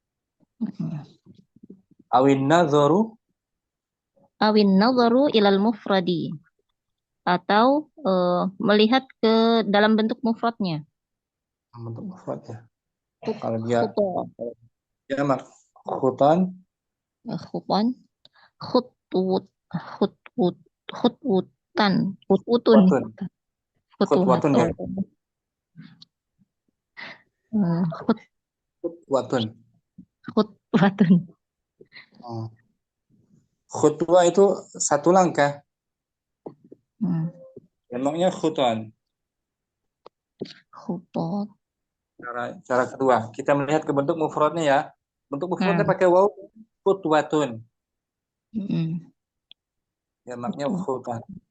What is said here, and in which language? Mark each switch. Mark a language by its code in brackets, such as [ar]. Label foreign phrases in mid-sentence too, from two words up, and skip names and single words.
[ar] أو النظر إلى المفرد, [id] atau melihat ke dalam bentuk mufradnya. Bentuk mufradnya. Kalau dia jamak khutan, khutwatun ya. Khutwatun. Khutwa itu satu langkah. Emangnya khutan. Cara kedua, kita melihat ke bentuk mufradnya ya. Bentuk mufradnya pakai waw, khutwatun. Jamaknya khutan.